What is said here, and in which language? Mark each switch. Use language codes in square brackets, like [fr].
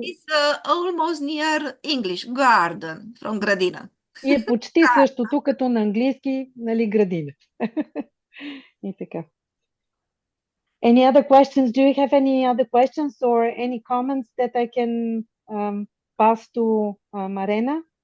[en] It's almost near English, garden, from градина. [bg] И е почти същото, като на английски, нали, градина. И така. [en] Any other questions? Do you have any other questions or any comments that I can pass to Marena?